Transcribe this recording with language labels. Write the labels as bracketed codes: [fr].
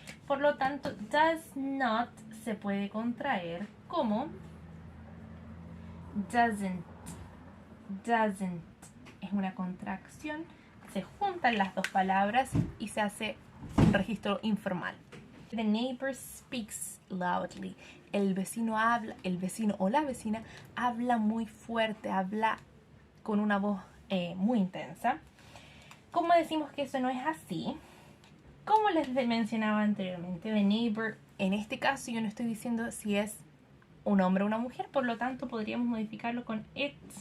[es] Por lo tanto, does not se puede contraer como doesn't. Doesn't es una contracción. Se juntan las dos palabras y se hace un registro informal. [en] The neighbor speaks loudly. [es] El vecino habla, el vecino o la vecina habla muy fuerte, habla con una voz muy intensa. ¿Cómo decimos que eso no es así? Como les mencionaba anteriormente, [en] the neighbor, [es] en este caso yo no estoy diciendo si es un hombre o una mujer, por lo tanto podríamos modificarlo con it.